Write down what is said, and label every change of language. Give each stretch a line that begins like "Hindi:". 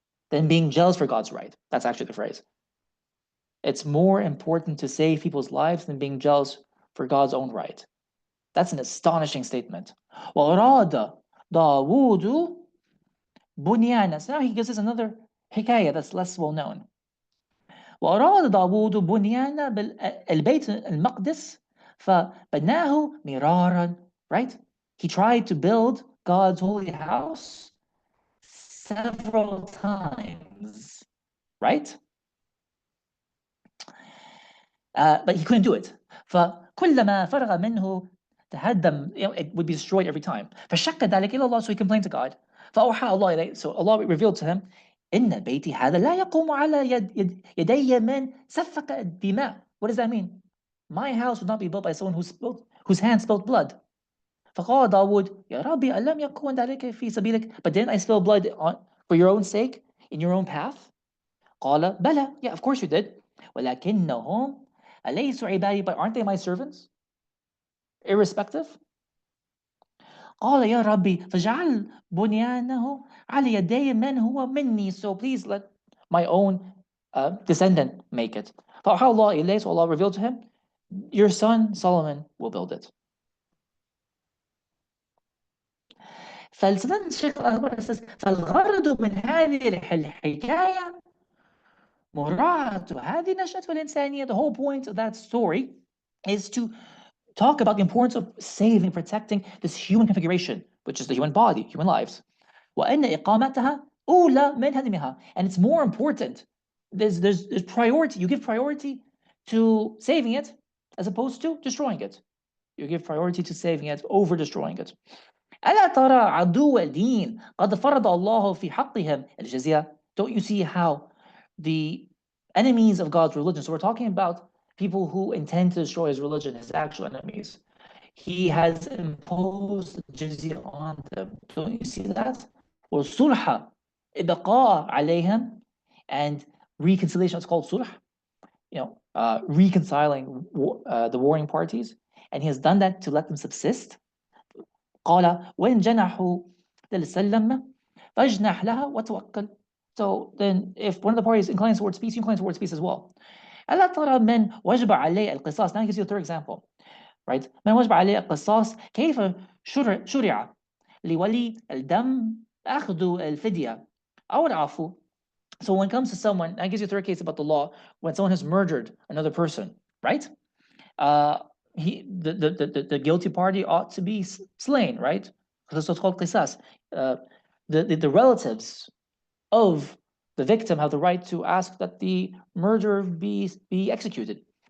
English: Than being jealous for God's right. That's actually the phrase. It's more important to save people's lives than being jealous for God's own right. That's an astonishing statement.
Arabic: وَأَرَادَ دَاوُودُ بُنْيَانَ.
English: So now he gives us another hikayah that's less well known.
Arabic: وأراد داوود بنيان البيت المقدس فبناه مرارا.
English: Right? He tried to build God's holy house several times. Right? But he couldn't do it.
Arabic: فكلما فرغ منه تهدم,
English: it would be destroyed every time.
Arabic: فشك ذلك إلى الله,
English: so he complained to God.
Arabic: فأوحى الله إليه,
English: so Allah revealed to him,
Arabic: إن بيتي هذا لا يقوم على يدي من سفك الدماء.
English: What does that mean? My house would not be built by someone whose hand spilled blood.
Arabic: فقال داود يا ربي ألم يكن ذلك في سبيلك?
English: But didn't I spill blood for your own sake, in your own path?
Arabic: قال بلى,
English: yeah, of course you did.
Arabic: ولكنهم أليسوا عبادي,
English: but aren't they my servants? Irrespective.
Arabic: قال يا ربي فاجعل بنيانه على يدي من هو مني,
English: so please let my own descendant make it.
Arabic: فأوحى الله إليه,
English: so Allah revealed to him, your son Solomon will build it.
Arabic: فالسيد الشيخ الأكبر فالغرض من هذه الحكاية مراعاة هذه النشأة الإنسانية.
English: The whole point of that story is to talk about the importance of saving, protecting this human configuration, which is the human body, human lives.
Arabic: وأن إقامتها أولى من هدمها.
English: And it's more important. There's priority. You give priority to saving it as opposed to destroying it. You give priority to saving it over destroying it.
Arabic: ألا ترى عدو الدين قد فرض الله في حقهم الجزية.
English: Don't you see how the enemies of God's religion, so we're talking about people who intend to destroy his religion, his actual enemies, he has imposed jizya on them. Don't you see that?
Arabic: والصلح إبقاء عليهم,
English: and reconciliation is called sulh, reconciling the warring parties, and he has done that to let them subsist.
Arabic: قال وإن جنحوا للسلم فاجنح لها وتوكل.
English: So then if one of the parties inclines towards peace, you incline towards peace as well.
Arabic: ألا ترى من وجب عليه القصاص.
English: Now he gives you a third example, right?
Arabic: من وجب عليه القصاص كيف شرع لولي الدم أخذ الفدية أو العفو.
English: So when it comes to someone, that gives you a third case about the law, when someone has murdered another person, right? The guilty party ought to be slain, right? That's what's called qisas. The relatives of the victim have the right to ask that the murderer be executed.